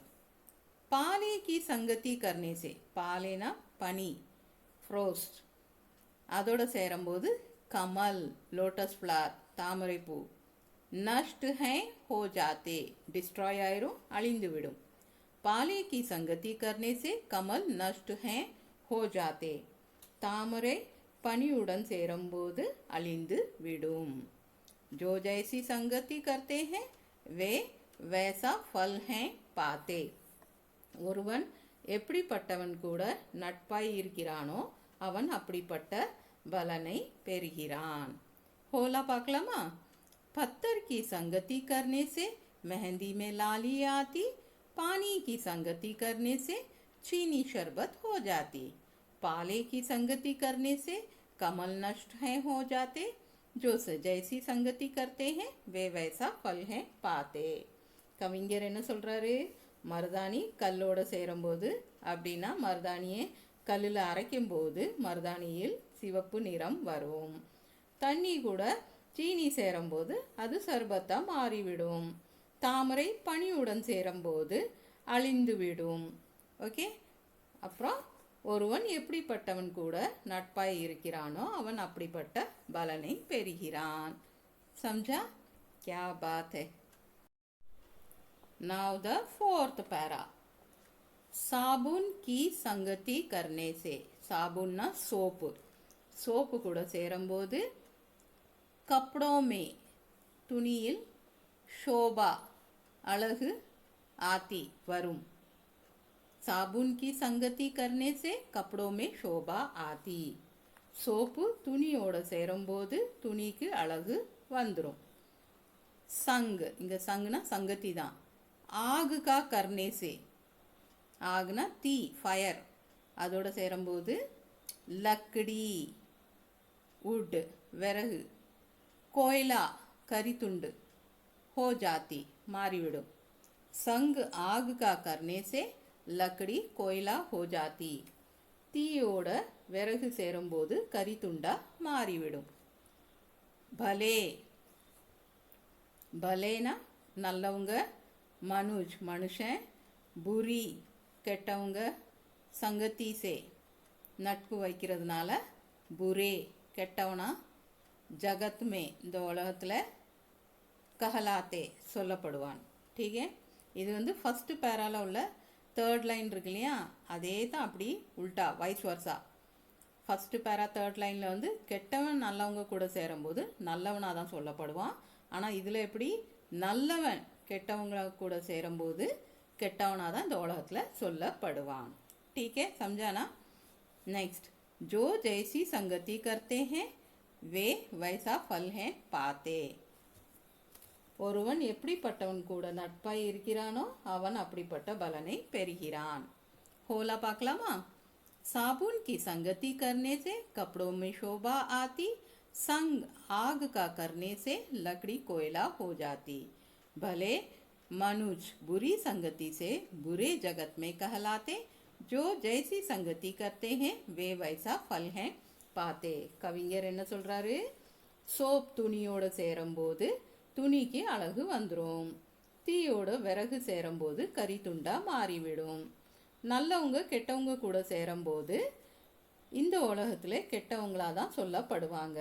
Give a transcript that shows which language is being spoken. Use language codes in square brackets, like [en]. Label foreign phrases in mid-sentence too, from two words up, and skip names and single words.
[hi] पाले की संगति करने से, [ta] பாலேனா பனி, ஃப்ரோஸ்ட், அதோட சேரும்போது கமல், [en] lotus flower, [ta] தாமரைப்பூ. [hi] नष्ट हैं हो जाते, डिस्ट्रॉय [ta] ஆயிரும், அழிந்து விடும். [hi] पाले की संगति करने से कमल नष्ट हैं हो जाते. [ta] தாமரை பனியுடன் சேரும்போது அழிந்து விடும். [hi] जो जैसी संगति करते हैं वे वैसा फल हैं पाते. [ta] ஒருவன் எப்படிப்பட்டவன் கூட நட்பாய் இருக்கிறானோ அவன் அப்படிப்பட்ட பலனை பெறுகிறான். ஹோலா பார்க்கலாமா? [hi] पत्थर की संगति करने से मेहंदी में लाली आती. पानी की संगति करने से चीनी शरबत हो जाती. पाले की संगति करने से कमल नष्ट हैं हो जाते. जो जैसी संगति करते हैं वे वैसा फल हैं पाते. [ta] கவிஞர் என்ன சொல்றாரு? மருதாணி கல்லோட சேரும்போது, அப்படின்னா மருதாணியை கல்லில் அரைக்கும் போது மருதாணியில் சிவப்பு நிறம் வரும். தண்ணி கூட சீனி சேரும்போது அது சர்பத்தா மாறிவிடும். தாமரை பனியுடன் சேரும்போது அழிந்துவிடும். ஓகே, அப்புறம் ஒருவன் எப்படிப்பட்டவன் கூட நட்பாய் இருக்கிறானோ அவன் அப்படிப்பட்ட பலனை பெறுகிறான். [hi] समझा? क्या बात है. [en] Now the fourth para. [hi] साबुन की संगति करने से, साबुन ना सोप, [ta] சோப்பு கூட சேரும்போது [hi] कपड़ों में [ta] துணியில் शोभा அழகு आती வரும். [hi] साबुन की संगति करने से कपड़ों में शोभा आती. [ta] சோப்பு துணியோட சேரும்போது துணிக்கு அழகு வந்துடும். संग இங்க [hi] संगना संगति [ta] தான். [hi] आग का करने से आगना [ta] தீ ஃபயர் அதோட சேரும்போது லக்கடி wood விறகு कोयला கரித்துண்டு [hi] हो जाती [ta] மாறிவிடும். [hi] संग आग का करने से लकड़ी कोयला हो जाती. [ta] தீயோட விறகு சேரும்போது கரித்துண்டா மாறிவிடும். [hi] भले भलेना [ta] நல்லவங்க மனுஜ் மனுஷன் புரி கெட்டவங்க [hi] संगति से [ta] நட்பு வைக்கிறதுனால புரே கெட்டவனா [hi] जगत में [ta] இந்த உலகத்தில் கஹலாத்தே சொல்லப்படுவான். [hi] ठीक है [ta] இது வந்து [en] first paraல [ta] உள்ள [en] third line [ta] இருக்கு இல்லையா அதே தான் அப்படி உல்டா [en] vice versa. first para third lineில் [ta] வந்து கெட்டவன் நல்லவங்க கூட சேரும்போது நல்லவனாக தான் சொல்லப்படுவான். ஆனால் இதில் எப்படி நல்லவன் கெட்டவங்க கூட சேரும்போது கெட்டவனாக தான் இந்த உலகத்தில் சொல்லப்படுவான். [hi] ठीक है समझा ना. नेक्स्ट जो जैसी संगति करते हैं वे वैसा फल है पाते. [ta] ஒருவன் எப்படிப்பட்டவன் கூட நட்பாய் இருக்கிறானோ அவன் அப்படிப்பட்ட பலனை பெறுகிறான். ஹோலா பார்க்கலாமா. [hi] साबुन की संगति करने से कपड़ों में शोभा आती. संग आग का करने से लकड़ी कोयला हो जाती. भले मनुज बुरी संगति से बुरे जगत में कहलाते. जो जैसी संगति करते हैं वे वैसा फल हैं पाते. [ta] கவிஞர் என்ன சொல்றாரு? சோப் துணியோட சேரும்போது துணிக்கு அழகு வந்துடும். தீயோட விறகு சேரும்போது கரித்துண்டா மாறிவிடும். நல்லவங்க கெட்டவங்க கூட சேரும்போது இந்த உலகத்தில் கெட்டவங்களாக தான் சொல்லப்படுவாங்க.